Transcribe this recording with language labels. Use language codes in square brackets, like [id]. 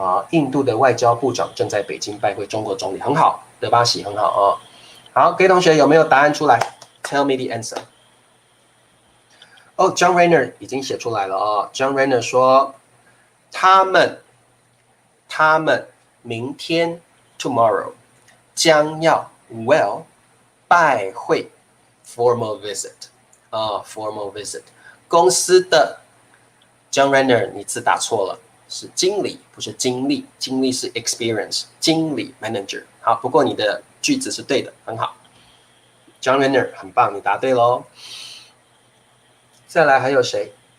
[zh] 印度的外交部长正在北京拜会中国总理，很好，德巴西很好哦。好，各位同学有没有答案出来 ？ [en] Tell me the answer。 [zh] 哦 ，John Rayner 已经写出来了哦。 John Rayner 说，他们明天 tomorrow 将要 拜会 formal visit formal visit 公司的 John Rayner 你字打错了。是经理，不是经历，经历是 experience， 经理 manager。好，不过你的句子是对的，很好。John Renner 很棒，你答对喽。再来还有谁？